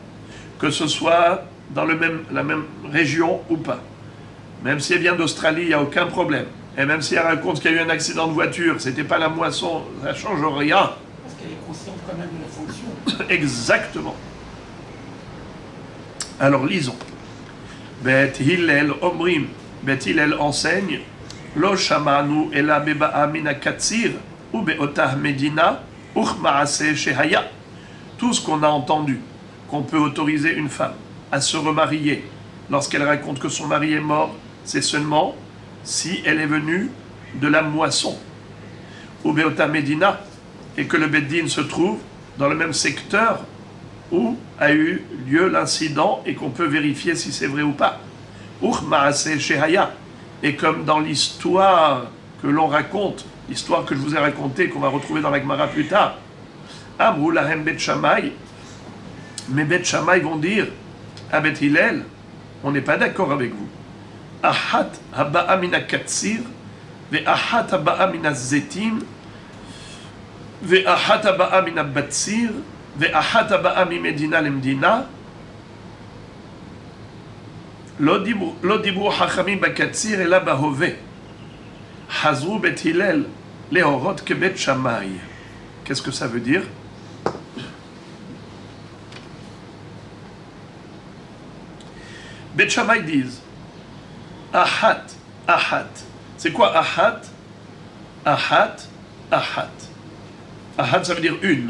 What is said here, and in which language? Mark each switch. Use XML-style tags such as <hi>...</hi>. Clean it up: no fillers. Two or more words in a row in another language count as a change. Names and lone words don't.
<fr>Que ce soit dans la même région ou pas. Même si elle vient d'Australie, il n'y a aucun problème. Et même si elle raconte qu'il y a eu un accident de voiture, c'était pas la moisson, ça ne change rien. Parce qu'elle est consciente quand même de la fonction. Exactement. Alors lisons.</fr> <he>בית הלל אומרים Bet Hillel enseigne לא שמענו אלא בבאה מן הקציר ובאותה מדינה וכמעשה שהיה.</he> <fr>Tout ce qu'on a entendu, qu'on peut autoriser une femme à se remarier lorsqu'elle raconte que son mari est mort, c'est seulement si elle est venue de la moisson.</fr> <he>ובאותה מדינה,</he> <fr>et que le Beddin se trouve dans le même secteur où a eu lieu l'incident et qu'on peut vérifier si c'est vrai ou pas.</fr> <he>וכמעשה שהיה.</he> <fr>Et comme dans l'histoire que l'on raconte, l'histoire que je vous ai racontée, qu'on va retrouver dans la Gemara plus tard,</fr> <he>אמרו להם בית שמאי,</he> <fr>mais Bet Shammai vont dire à Bet Hillel, on n'est pas d'accord avec vous.</fr> <he>אחת הבאה מן הקציר ואחת הבאה מן הזיתים ואחת הבאה מן הבציר ואחת הבאה ממדינה למדינה. לא דיברו חכמים בקציר אלא בהווה. חזרו בית הלל להורות כבית שמאי.</he> <fr>Qu'est-ce que ça veut dire? Beit Shammai disent</fr> <he>אחת אחת.</he> <fr>C'est quoi Ahat?</fr> <he>אחת אחת.</he> <fr>Ahat, ça veut dire une.</fr>